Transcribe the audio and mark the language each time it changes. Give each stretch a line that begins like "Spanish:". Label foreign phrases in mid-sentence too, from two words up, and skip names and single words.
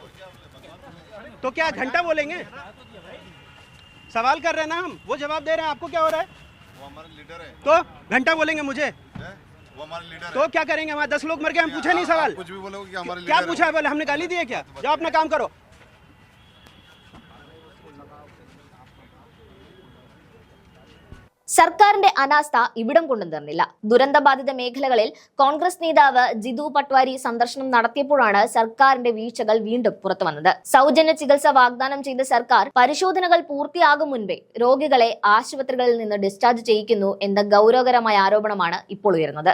Hindi: तो क्या घंटा बोलेंगे? सवाल कर रहे हैं ना हम, वो जवाब दे रहे हैं, आपको क्या हो रहा है? वो हमारा लीडर है। तो घंटा बोलेंगे मुझे? वो हमारा लीडर तो है। क्या करेंगे? हमारे 10 लोग मर गए, हम पूछे नहीं सवाल? कुछ भी बोलोगे कि हमारे क्या लीडर पूछा है? बोले हमने गाली दी है क्या? जाओ अपना काम करो।
Malayalam: സർക്കാരിന്റെ അനാസ്ഥ ഇവിടം കൊണ്ടു തീർന്നില്ല. ദുരന്തബാധിത മേഖലകളിൽ കോൺഗ്രസ് നേതാവ് ജിതു പട്വാരി സന്ദർശനം നടത്തിയപ്പോഴാണ് സർക്കാരിന്റെ വീഴ്ചകൾ വീണ്ടും പുറത്തുവന്നത്. സൗജന്യ ചികിത്സ വാഗ്ദാനം ചെയ്ത സർക്കാർ പരിശോധനകൾ പൂർത്തിയാകും മുൻപേ രോഗികളെ ആശുപത്രികളിൽ നിന്ന് ഡിസ്ചാർജ് ചെയ്യിക്കുന്നു എന്ന ഗൗരവകരമായ ആരോപണമാണ് ഇപ്പോൾ ഉയർന്നത്.